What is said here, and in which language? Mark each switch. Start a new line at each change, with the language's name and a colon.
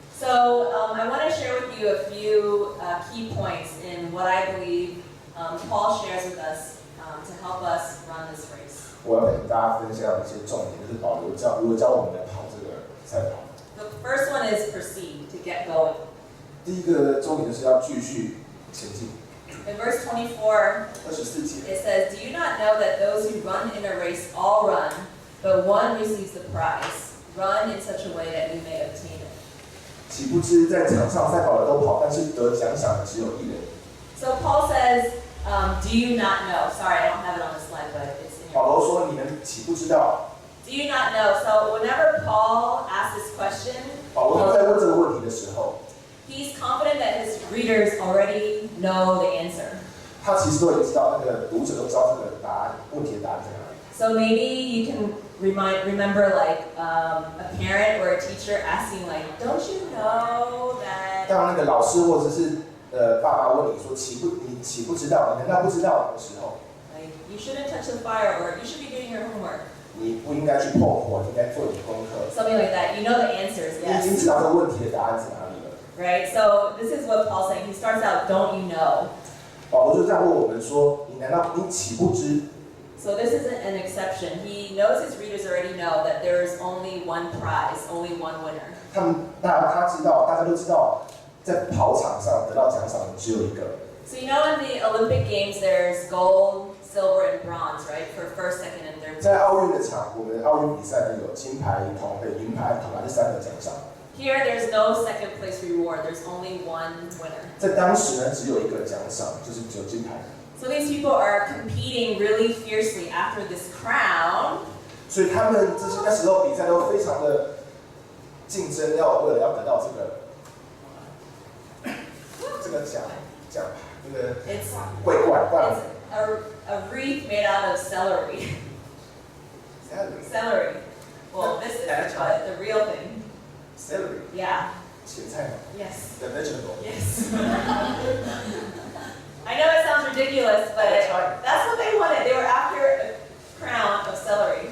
English: So I want to share with you a few key points in what I believe Paul shares with us to help us run this race.
Chinese: 我要跟大家分享一些重点，就是保罗如何教我们来跑这个赛跑。
English: The first one is proceed, to get going.
Chinese: 第一个重点就是要继续前进。
English: In verse 24,
Chinese: 24节
English: it says, "Do you not know that those who run in a race all run, but one receives the prize? Run in such a way that you may obtain it."
Chinese: 岂不知在场上赛跑的都跑，但是得奖赏的只有一人。
English: So Paul says, "Do you not know?" Sorry, I don't have it on the slide, but it's in
Chinese: 保
English: your.
Chinese: 罗说：“你们岂不知道？”
English: Do you not know? So whenever Paul asks this question,
Chinese: 保罗他在问这个问题的时候，
English: he's confident that his readers already know the answer.
Chinese: 他其实都已经知道，那个读者都知道这个问题的答案在哪里。
English: So maybe you can remember like a parent or a teacher asking like, "Don't you know that?"
Chinese: 当那个老师或者是爸爸问你说你岂不知道？你难道不知道的时候，
English: Like you shouldn't touch the fire, or you should be doing your homework.
Chinese: 你不应该去碰火，你应该做你的功课。
English: Something like that. You know the answer is
Chinese: 你已经
English: yes,
Chinese: 知道这个问题的答案在哪里了。
English: right? So this is what Paul's saying. He starts out, "Don't you know?"
Chinese: 保罗就这样问我们说：“你岂不知？”
English: So this isn't an exception. He knows his readers already know that there is only one prize, only one winner.
Chinese: 他知道，大家都知道，在跑场上得到奖赏的只有一个。
English: So you know in the Olympic Games there's gold, silver, and bronze, right? For first, second, and third.
Chinese: 在奥运的场，我们的奥运比赛呢有金牌、铜牌、银牌、铜牌这三个奖赏。
English: Here there's no second place reward. There's only one winner.
Chinese: 在当时呢，只有一个奖赏，就是只有金牌。
English: So these people are competing really fiercely after this crown.
Chinese: 所以他们那时候比赛都非常的竞争，为了要得到这个奖那个
English: It's
Chinese: 冠。
English: a wreath made out of celery. Celery. Well, this is but the real thing. Celery. Yeah.
Chinese: 芹菜吗
English: Yes. The vegetable. Yes. I know it sounds ridiculous, but that's what they wanted. They were after a crown of celery.